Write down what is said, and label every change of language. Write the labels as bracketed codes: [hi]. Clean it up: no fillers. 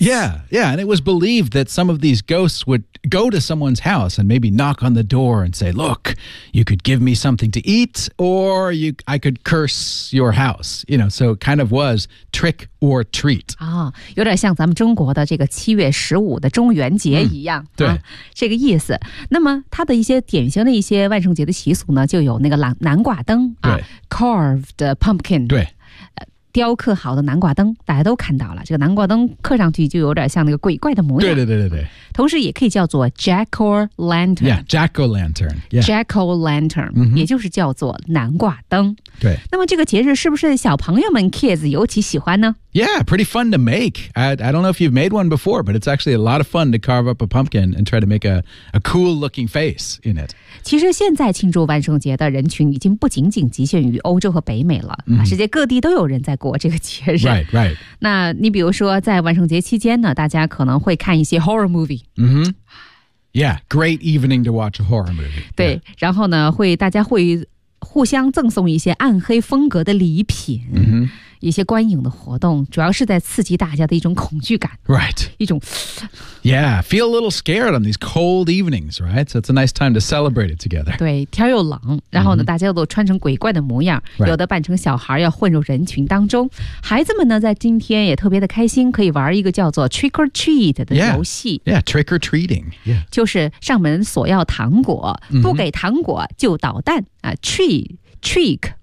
[en] Yeah, and it was believed that some of these ghosts would go to someone's house and maybe knock on the door and say, look, you could give me something to eat or I could curse your house. You know, so it kind of was trick or treat. [zh] 有点像咱们中国的这个七月十五的中元节一样、对，这个意思。那么它的一些典型的一些万圣节的习俗呢，就有那个南瓜灯、 [en] carved pumpkin [zh] 对，雕刻好的南瓜灯，大家都看到了。这个南瓜灯刻上去就有点像那个鬼怪的模样。对。同时也可以叫做 jack-o'-lantern。 [en] Yeah, jack-o'-lantern. [zh] Yeah. Jack-o'-lantern,、也就是叫做南瓜灯。对。那么这个节日是不是小朋友们 kids 尤其喜欢呢？ [en] Yeah, pretty fun to make. I don't know if you've made one before, but it's actually a lot of fun to carve up a pumpkin and try to make a cool-looking face in it. [zh] 其实现在庆祝万圣节的人群已经不仅仅局限于欧洲和北美了，世界各地都有人在过这个节日。 [en] Right. [zh] 那你比如说在万圣节期间呢，大家可能会看一些 [en] horror movie。 Yeah, great evening to watch a horror movie. [zh] 对， yeah. 然后呢，大家会互相赠送一些暗黑风格的礼品。一些观影的活动主要是在刺激大家的一种恐惧感。 [en] Right. [zh] 一种 [en] Yeah, feel a little scared on these cold evenings, right? So it's a nice time to celebrate it together. [zh] 对，天又冷，然后呢、大家都穿成鬼怪的模样、 [en] right. [zh] 有的扮成小孩要混入人群当中。孩子们呢在今天也特别的开心，可以玩一个叫做 [en] trick or treat [zh] 的游戏。 [en] Yeah, trick or treating. Yeah. [zh] 就是上门索要糖果，不给糖果就捣蛋、 [en] treat, trick,